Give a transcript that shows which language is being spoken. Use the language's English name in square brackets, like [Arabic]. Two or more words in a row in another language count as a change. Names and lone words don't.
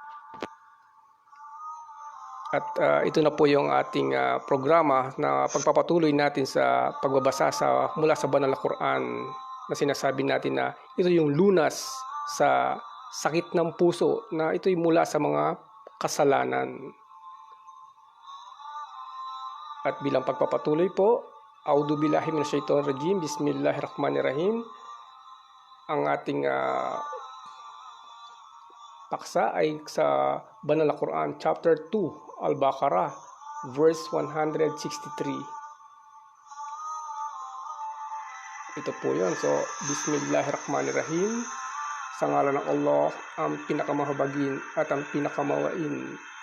[Filipino] At ito na po yung ating programa na pagpapatuloy natin sa pagbabasa mula sa banal na Quran, na sinasabi natin na ito yung lunas sa sakit ng puso, na ito'y mula sa mga kasalanan. At bilang pagpapatuloy po, [Arabic] أعوذ بالله من الشيطان الرجيم، بسم الله الرحمن الرحيم. [Filipino] Ang ating paksa ay sa banal na Quran, chapter 2, Al-Baqarah, verse 163. Ito po yun. So, Bismillahirrahmanirrahim. Sa ngalan ng Allah, ang pinakamahabagin at ang pinakamawain.